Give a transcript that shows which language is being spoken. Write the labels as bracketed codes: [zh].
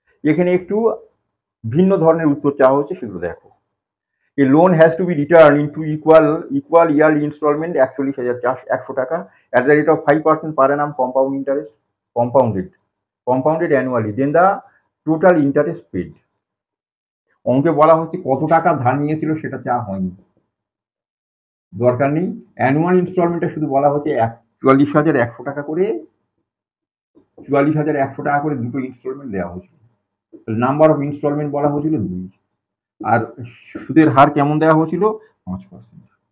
[bn] এখানে একটু ভিন্ন ধরনের উত্তর চাওয়া হচ্ছে, সেগুলো দেখো। [en] A loan has to be returned into equal yearly installment 41,100 taka at the rate of 5% per annum compound interest, compounded annually, then the total interest paid. [bn] অঙ্কে বলা হচ্ছে কত টাকা ধার নিয়েছিল সেটা চাওয়া হয়নি, দরকার নেই। অ্যানুয়াল ইনস্টলমেন্টে শুধু বলা হচ্ছে 44,100 টাকা করে, 44,100 টাকা করে দুটো ইনস্টলমেন্ট দেওয়া হয়েছিল। নাম্বার অফ ইনস্টলমেন্ট বলা হয়েছিল 2, আর সুদের হার কেমন দেওয়া হয়েছিল? 5%।